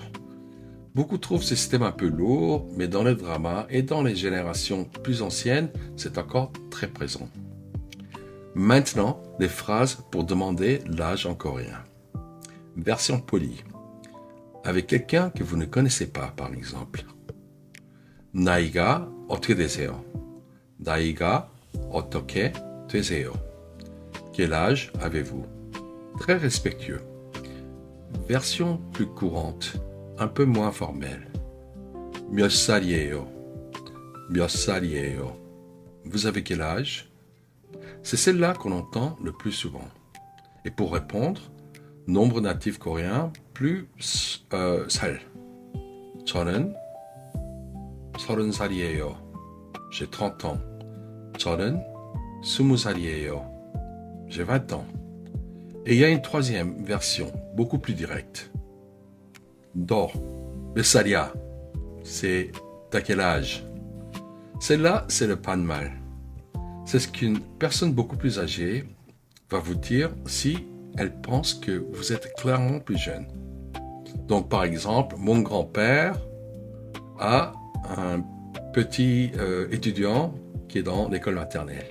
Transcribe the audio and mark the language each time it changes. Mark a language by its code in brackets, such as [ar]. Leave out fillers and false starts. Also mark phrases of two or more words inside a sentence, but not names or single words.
[fr] Beaucoup trouvent ce système un peu lourd, mais dans les dramas et dans les générations plus anciennes, c'est encore très présent. Maintenant, les phrases pour demander l'âge en coréen. Version polie. Avec quelqu'un que vous ne connaissez pas, par exemple. [ko] 나이가 어떻게 되세요? 나이가 어떻게 되세요? [fr] Quel âge avez-vous? Très respectueux. Version plus courante, un peu moins formelle. [ko] 몇 살이에요? 몇 살이에요? [fr] Vous avez quel âge? C'est celle-là qu'on entend le plus souvent. Et pour répondre, nombre natif coréen plus 살. [ko] 저는 30살이에요. [fr] j'ai 30 ans. [ko] 저는 20살이에요. [fr] J'ai 20 ans. Et il y a une troisième version, beaucoup plus directe. [ko] 너 몇 살이야? [fr] C'est t'as quel âge? Celle-là, c'est le pas de mal. C'est ce qu'une personne beaucoup plus âgée va vous dire si elle pense que vous êtes clairement plus jeune. Donc, par exemple, mon grand-père a un petit étudiant qui est dans l'école maternelle.